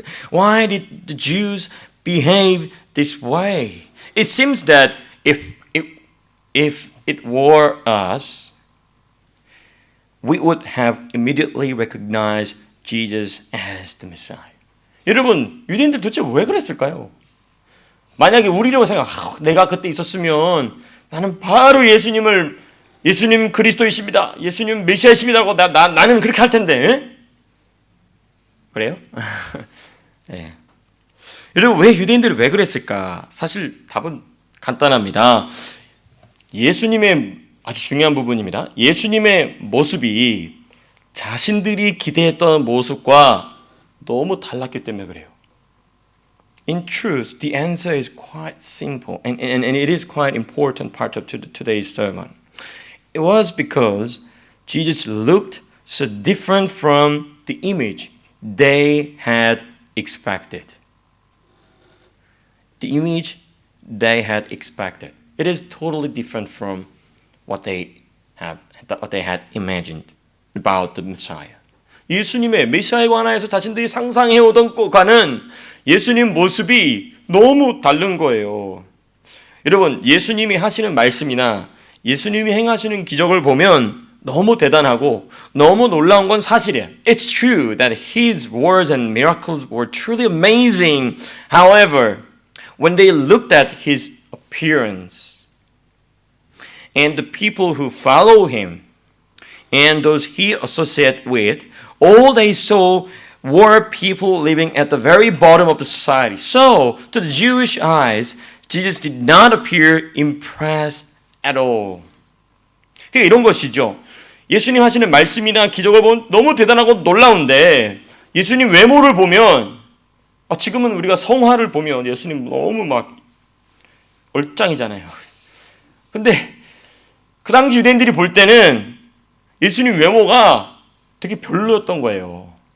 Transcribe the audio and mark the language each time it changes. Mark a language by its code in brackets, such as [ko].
[en] Why did the Jews behave this way? It seems that if it were us, we would have immediately recognized Jesus as the Messiah. [ko] 여러분, 유대인들 도대체 왜 그랬을까요? 만약에 우리라고 내가 그때 있었으면 나는 바로 예수님 그리스도이십니다. 예수님 메시아이십니다고 나는 그렇게 할 텐데. 에? 그래요? 네. 여러분, 왜 유대인들이 왜 그랬을까? 사실 답은 간단합니다. 예수님의 아주 중요한 부분입니다. 예수님의 모습이 자신들이 기대했던 모습과 너무 달랐기 때문에 그래요. [en] In truth, the answer is quite simple and it is quite important part of today's sermon. It was because Jesus looked so different from the image they had expected. The image they had expected. It is totally different from what they had imagined about the Messiah. [ko] 예수님의 메시아에 관하여서 자신들이 상상해오던 것과는 예수님 모습이 너무 다른 거예요. 여러분, 예수님이 하시는 말씀이나 예수님이 행하시는 기적을 보면 너무 대단하고 너무 놀라운 건 사실이에요. [en] It's true that his words and miracles were truly amazing. However, when they looked at his appearance and the people who follow him and those he associated with, all they saw were people living at the very bottom of the society. So, to the Jewish eyes, Jesus did not appear impressed at all. [ko] 그러니까 이런 것이죠. 예수님 하시는 말씀이나 기적을 보면 너무 대단하고 놀라운데 예수님 외모를 보면 지금은 우리가 성화를 보면 예수님 너무 막 얼짱이잖아요. 근데 그 당시 유대인들이 볼 때는 예수님 외모가 되게 별로였던 거예요.